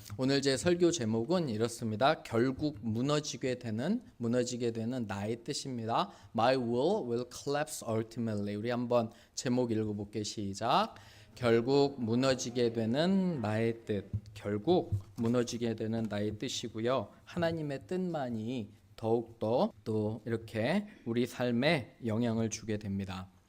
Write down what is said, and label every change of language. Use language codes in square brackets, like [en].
[ko] 오늘 제 설교 제목은 이렇습니다. 결국 무너지게 되는 나의 뜻입니다. [en] My will collapse ultimately. [ko] 우리 한번 제목 읽어볼게요. 시작. 결국 무너지게 되는 나의 뜻. 결국 무너지게 되는 나의 뜻이고요. 하나님의 뜻만이 더욱더 또 이렇게 우리 삶에 영향을 주게 됩니다.